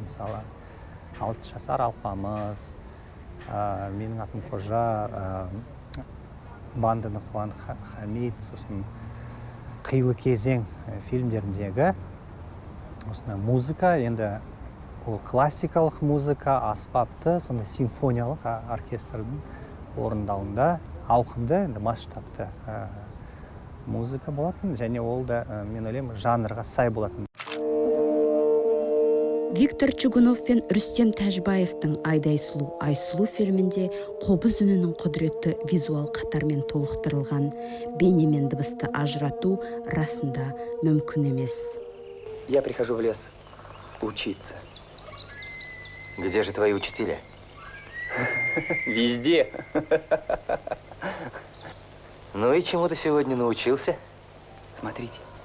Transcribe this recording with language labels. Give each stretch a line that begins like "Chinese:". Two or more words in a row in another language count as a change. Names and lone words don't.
Kazakh: Мысалы, 6 жасар алпамыс, менің атым Қожа, Бандыны Қуан Хамид, сосын Қилы кезең фильмдеріндегі осындай музыка, енді ол классикалық музыка, аспапты, сондай симфониялық оркестрдің орындауында ауқымды, енді масштабты музыка болатын, және ол да, мен ойлаймын, жанрға сай болатын. Виктор Чугунов пен Рүстем Тәжбаевтың Айдай сұлу, Айсұлу фильмінде қобыз үнінің құдіретті визуал қатармен толықтырылған, бейне мен дыбысты ажырату расында мүмкін емес.
Russian: Я прихожу в лес учиться. Где же твои учителя? Везде. Ну и чему ты сегодня научился? Смотрите.